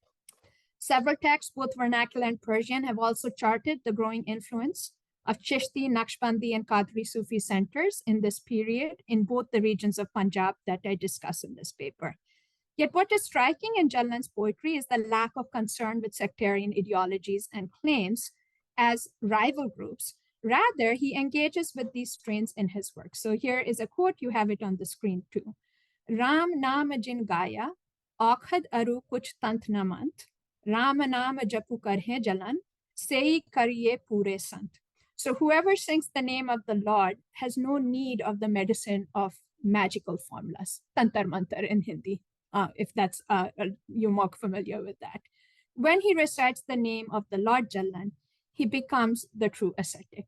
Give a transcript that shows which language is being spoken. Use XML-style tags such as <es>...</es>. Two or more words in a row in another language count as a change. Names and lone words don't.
<en>Several texts, both vernacular and Persian, have also charted the growing influence of Chishti, Naqshbandi, and Qadri Sufi centers in this period in both the regions of Punjab that I discuss in this paper. Yet what is striking in Jallan's poetry is the lack of concern with sectarian ideologies and claims as rival groups. Rather, he engages with these strains in his work. So here is a quote, you have it on the screen too.</en> <pa>ਰਾਮ ਨਾਮ ਜਿਨ ਗਾਇਆ, ਔਖਧ ਅਰੁ ਕਛੁ ਤੰਤ ਨ ਮੰਤ, ਰਾਮ ਨਾਮ ਜਪੁ ਕਰਹਿ ਜੱਲਣ, ਸੇਈ ਕਰੀਏ ਪੂਰੇ ਸੰਤ.</pa> <en>So whoever sings the name of the Lord has no need of the medicine of magical formulas,</en> <hi>तंतर मंतर</hi> <en>in Hindi, if that's you're more familiar with that. When he recites the name of the Lord Jallan, he becomes the true ascetic.</en>